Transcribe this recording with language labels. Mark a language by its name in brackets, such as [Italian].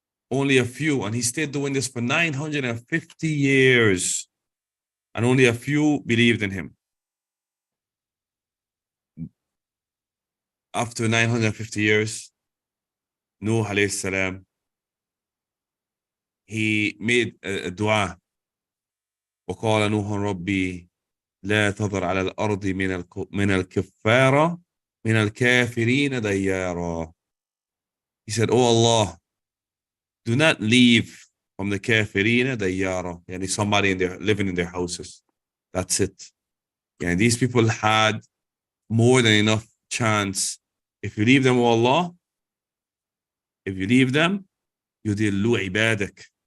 [English] Only a few, and he stayed doing this for 950 years, and only a few believed in him. After 950 years, Nuh alayhi salam, he made a dua. [Arabic] وقال نوح ربي لا تذر على الأرض من الكفارة من الكافرين ديارا. [English] He said, "Oh Allah, do not leave from the [Arabic] kafirina dayara." [English] Yani somebody living in their houses. That's it. Yani these people had more than enough chance. If you leave them, oh Allah, if you leave them, [Arabic] yudillu ibadak.